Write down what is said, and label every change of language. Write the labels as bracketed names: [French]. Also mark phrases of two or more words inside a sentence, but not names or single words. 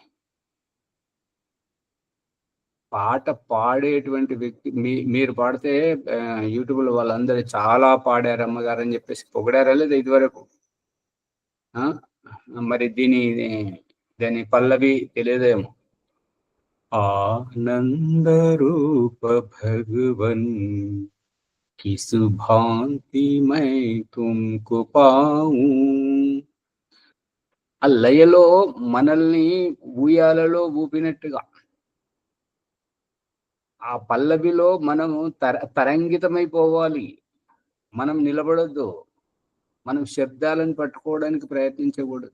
[Telugu] పాట పాడేటువంటి వ్యక్తి మీరు పాడితే యూట్యూబ్లో వాళ్ళందరూ చాలా పాడారు అమ్మగారు అని చెప్పేసి పొగిడారా లేదా ఇదివరకు? మరి దాని పల్లవి తెలియదేమో. [Hindi] आनंद रूप भगवन् की सुभांति मैं तुमको पाऊं. [Telugu] ఆ లయలో మనల్ని ఊయాలలో ఊపినట్టుగా ఆ పల్లవిలో మనము తరంగితమైపోవాలి. మనం నిలబడొద్దు, మనం శబ్దాలను పట్టుకోవడానికి ప్రయత్నించకూడదు.